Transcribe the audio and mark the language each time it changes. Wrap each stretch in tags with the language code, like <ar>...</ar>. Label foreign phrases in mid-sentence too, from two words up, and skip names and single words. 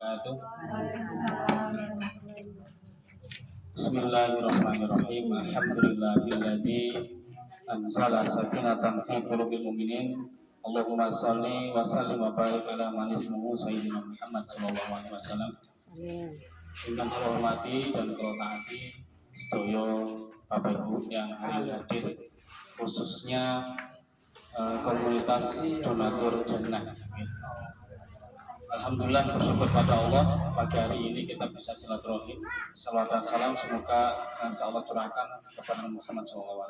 <ar>wabarakatuh. بسم الله الرحمن الرحيم. الحمد لله الذي أنزل سكينة في قلوب المؤمنين. اللهم صل وسلم وبارك على من اسمه سيدنا محمد صلى الله عليه وسلم.</ar> <jv>Ingkang kula hormati dan kula taati sedaya</jv> <id>Bapak Ibu yang hari ini hadir, khususnya komunitas donatur jannah. Alhamdulillah, bersyukur pada Allah pagi hari ini kita bisa silaturahim. Salawat dan salam semoga Allah curahkan kepada Muhammad SAW.</id>